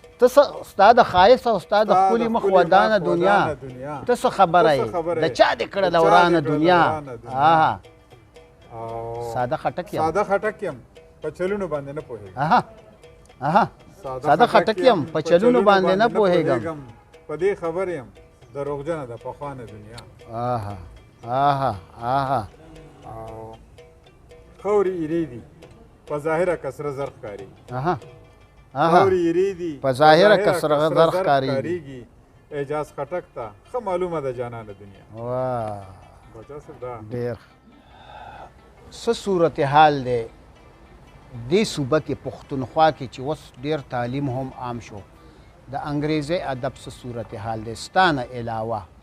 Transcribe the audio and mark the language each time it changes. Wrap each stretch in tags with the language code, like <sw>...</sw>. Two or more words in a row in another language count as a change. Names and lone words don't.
<ps>ته ستا د ښایست او ستا د ښکلي مخ ودانه دنیا ته څه خبره یې د چا دې کړله ورانه دنیا آها ساده خټک یم ساده خټک یم په چلونو باندې نه پوهېږم آها ساده خټک یم په چلونو باندې نه پوهېږم په دې خبر یم دروغجنه ده پخوانه دنیا آها آها آها او خورې ایرې دي په ظاهره کسره زر ښکاري آها خورې ایرې دي په ظاهره کسره زر ښکارېږي اعجاز خټک ته ښه معلومه ده جانانه دنیا واه بچا صاحب دا ډېر څه صورتحال دی دې صوبه کې پښتونخوا کې چې اوس ډېر تعلیم هم عام شو د انګریزي ادب څه صورتحال دی ستا نه علاوه</ps>